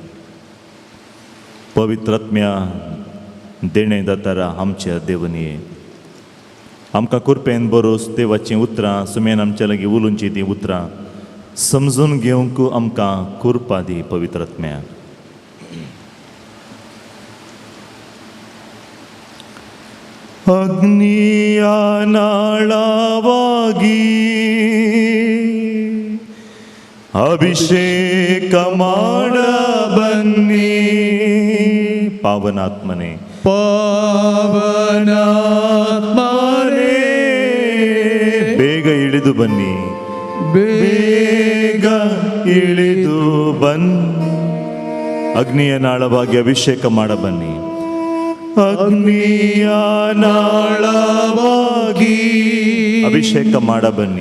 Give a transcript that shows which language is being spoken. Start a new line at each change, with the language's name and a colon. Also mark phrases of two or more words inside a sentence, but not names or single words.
Konkani: पवित्र आत्म्या देणे दातारा आमच्या देवनीये आमकां कृपेन बरोस देवाचीं उतरां सुमेन आमच्या लागीं उलोवची तीं उतरां समजून घेवंक आमकां कृपा दी पवित्र आत्म्या.
Kannada: ಅಗ್ನಿಯ ನಾಳವಾಗಿ ಅಭಿಷೇಕ ಮಾಡ ಬನ್ನಿ ಪಾವನಾತ್ಮನೆ ಪಾವನಾತ್ಮನೇ ಬೇಗ ಇಳಿದು ಬನ್ನಿ ಬೇಗ ಇಳಿದು ಬನ್ನಿ ಅಗ್ನಿಯ ನಾಳವಾಗಿ ಅಭಿಷೇಕ ಮಾಡ ಬನ್ನಿ ಅಗ್ನಿಯ ನಾಳವಾಗಿ ಅಭಿಷೇಕ ಮಾಡ ಬನ್ನಿ